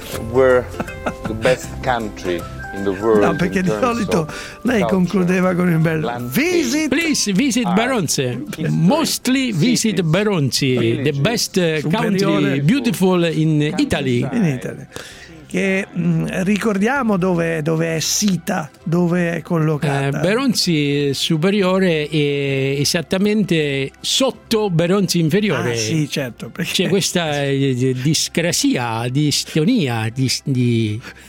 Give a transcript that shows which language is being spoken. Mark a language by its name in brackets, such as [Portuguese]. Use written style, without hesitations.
[English] We're the best country in the world. [Italian] No, perché di solito lei concludeva con il bel visit. [English] Please visit Beronzi. Mostly visit Beronzi, the best country, beautiful in Italy. In Italy. [Italian] Che ricordiamo dove è sita, dove è collocata. Beronzi Superiore è esattamente sotto Beronzi Inferiore. Ah, sì, certo. Perché... C'è questa discrasia, distonia, di...